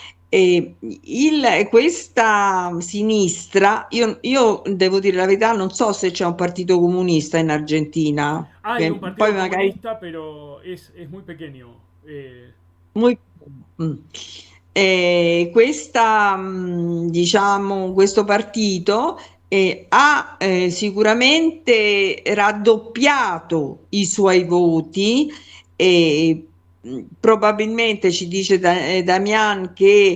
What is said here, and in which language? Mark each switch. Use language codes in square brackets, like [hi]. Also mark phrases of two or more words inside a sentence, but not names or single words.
[it] Questa sinistra, io devo dire la verità, non so se c'è un partito comunista in Argentina. [es] Hay un partido poi comunista, pero es muy pequeño. Muy... [it] diciamo, questo partito ha sicuramente raddoppiato i suoi voti e probabilmente ci dice Damian che